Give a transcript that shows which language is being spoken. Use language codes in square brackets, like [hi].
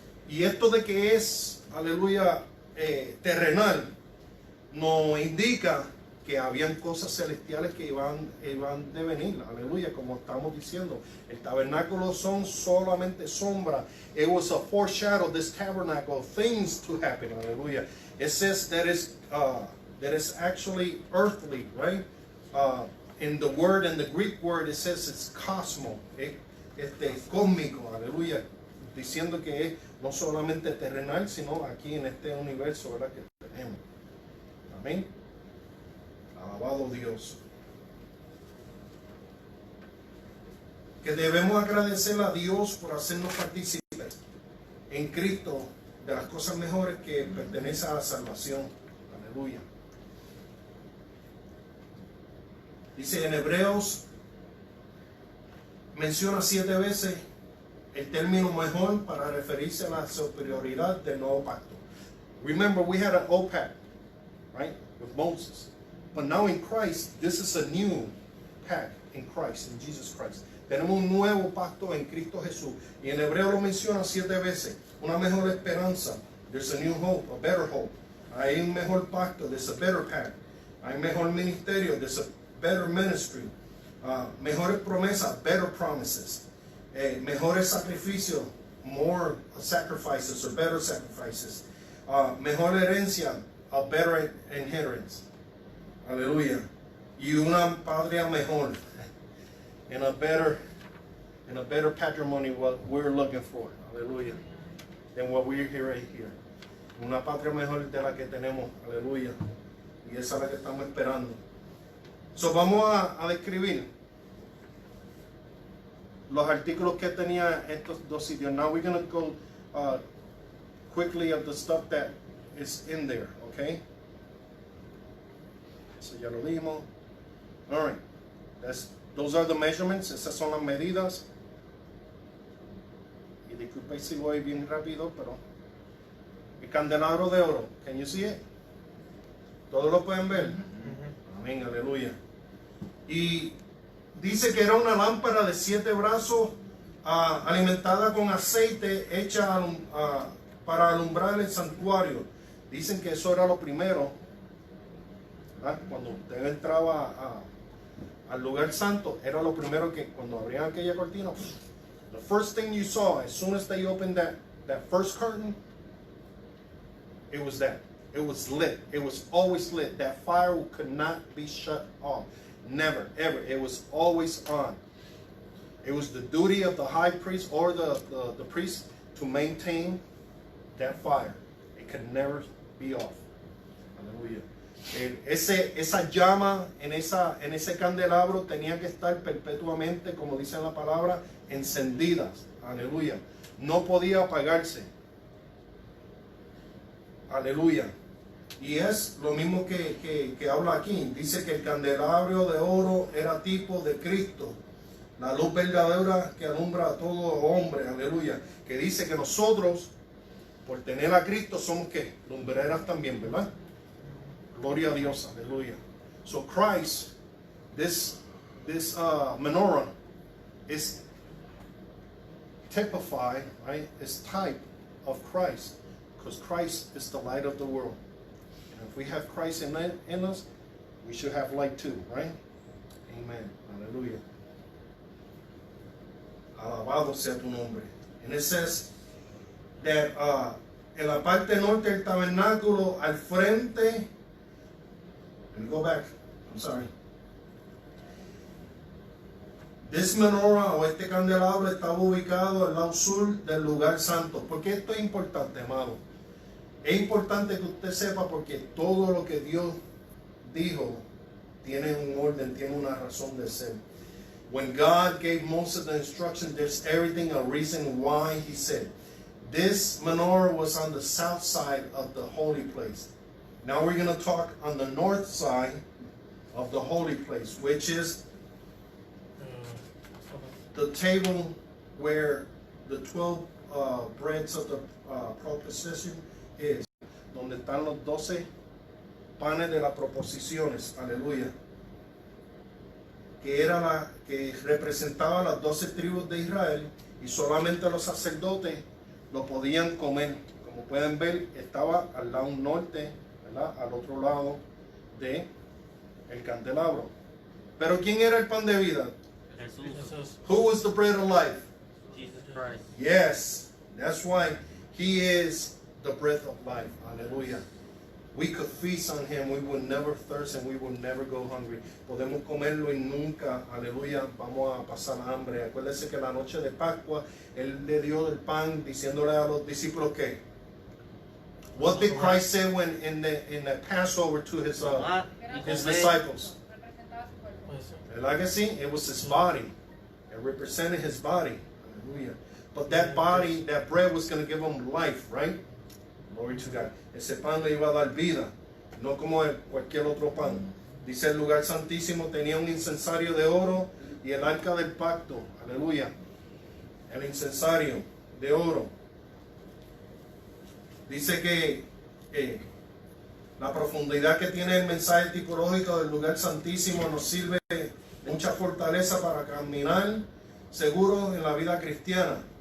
[es] Y esto de que es, aleluya, terrenal, nos indica que habían cosas celestiales que iban de venir, aleluya, como estamos diciendo. El tabernáculo son solamente sombra. [en] It was a foreshadow, this tabernacle, of things to happen, aleluya. It says that is actually earthly, right? In the word, in the Greek word, it says it's cosmo, [es] cósmico, aleluya, diciendo que es no solamente terrenal, sino aquí en este universo, ¿verdad?, que tenemos. Amén. Alabado Dios. Que debemos agradecer a Dios por hacernos partícipes en Cristo de las cosas mejores que pertenecen a la salvación. Aleluya. Dice en Hebreos, menciona 7 veces el término mejor para referirse a la superioridad del nuevo pacto. [en] Remember, we had an old pact, right, with Moses. But now in Christ, this is a new pact in Christ, in Jesus Christ. [es] Tenemos un nuevo pacto en Cristo Jesús. Y en Hebreo lo menciona 7 veces. Una mejor esperanza. [en] There's a new hope, a better hope. [es] Hay un mejor pacto, [en] there's a better pact. [es] Hay mejor ministerio, [en] there's a better ministry. [es] Mejores promesas, [en] better promises. [es] Mejores sacrificios, [en] more sacrifices or better sacrifices. [es] Mejor herencia, [en] a better inheritance. [es] Aleluya. Y una patria mejor. [en] And a better patrimony, what we're looking for. Aleluya. Than what we're here. [es] Una patria mejor de la que tenemos. Aleluya. Y esa es la que estamos esperando. So vamos a describir los artículos que tenía estos dos sitios. [en] Now we're going to go quickly of the stuff that is in there, okay? [es] Eso ya lo vimos. [en] All right. Those are the measurements. [es] Esas son las medidas. Y disculpe si voy bien rápido, pero el candelabro de oro. [en] Can you see it? [es] ¿Todos lo pueden ver? Amén, aleluya. Y dice que era una lámpara de 7 brazos alimentada con aceite hecha para alumbrar el santuario. Dicen que eso era lo primero, ¿verdad? Cuando usted entraba al lugar santo, era lo primero que cuando abrían aquella cortina, [en] the first thing you saw, as soon as they opened that first curtain, it was that. It was lit. It was always lit. That fire could not be shut off. Never, ever. It was always on. It was the duty of the high priest or the priest to maintain that fire. It could never be off. Aleluya. [es] Esa llama en ese candelabro tenía que estar perpetuamente, como dice la palabra, encendidas. Aleluya. No podía apagarse. Aleluya. Y es lo mismo que habla aquí. Dice que el candelabro de oro era tipo de Cristo, la luz verdadera que alumbra a todo hombre. Aleluya. Que dice que nosotros, por tener a Cristo, somos ¿qué? Lumbreras también, ¿verdad? Gloria a Dios. Aleluya. [en] So Christ, this menorah is typified, right? It's type of Christ, because Christ is the light of the world. And if we have Christ in us, we should have light too, right? Amen. Aleluya. [es] Alabado sea tu nombre. [en] And it says that [es] en la parte norte del tabernáculo, al frente, [en] let me go back, I'm sorry. [es] This menorah o este candelabro estaba ubicado al lado sur del lugar santo. ¿Por qué esto es importante, amado? Es importante que usted sepa porque todo lo que Dios dijo tiene un orden, tiene una razón de ser. [en] When God gave Moses the instructions, there's everything a reason why he said. This menorah was on the south side of the holy place. Now we're going to talk on the north side of the holy place, which is the table where the 12 breads of the proposition is, [es] donde están los 12 panes de las proposiciones, aleluya, que representaba las 12 tribus de Israel, y solamente los sacerdotes lo podían comer. Como pueden ver, estaba al lado norte, ¿verdad? Al otro lado de el candelabro. Pero ¿quién era el pan de vida? Jesús. [en] Who was the bread of life? Jesus Christ. Yes, that's why he is the bread of life. Hallelujah. We could feast on him, we would never thirst and we would never go hungry. [es] Podemos comerlo y nunca, aleluya, vamos a pasar hambre. Acuérdense que la noche de Pascua, él le dio el pan diciéndole a los discípulos que, [en] what did Christ say when in the Passover to his disciples? [es] Representaba su cuerpo. [en] Like I see, it was his body. It represented his body. Hallelujah. But that body, that bread was going to give him life, right? Glory to God. [es] Ese pan le iba a dar vida, no como cualquier otro pan. Dice el lugar santísimo tenía un incensario de oro y el arca del pacto. Aleluya. El incensario de oro. Dice que la profundidad que tiene el mensaje tipológico del lugar santísimo nos sirve de mucha fortaleza para caminar seguros en la vida cristiana.